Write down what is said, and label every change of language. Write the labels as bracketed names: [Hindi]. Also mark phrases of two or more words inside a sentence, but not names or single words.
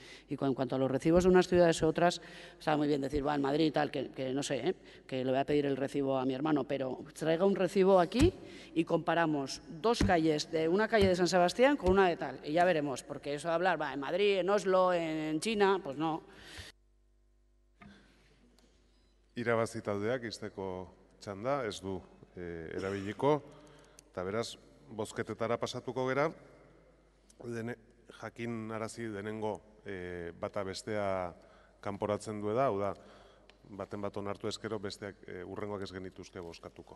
[Spanish] Y en cuanto a los recibos de unas ciudades u otras, está muy bien decir, va, en Madrid y tal, que no sé, que le voy a pedir el recibo a mi hermano, pero traiga un recibo aquí y comparamos dos calles, una calle de San Sebastián con una de tal, y ya veremos, porque eso de hablar, va, en Madrid, en Oslo, en China, pues no. [Basque] Irabazi taldeak izteko txanda, ez du erabiliko, eta beraz, bozketetara pasatuko gera, jakin arazi denengo bata bestea kanporatzen du hau da, baten bat onartu ezkero besteak urrengoak ez genituzke bozkatuko.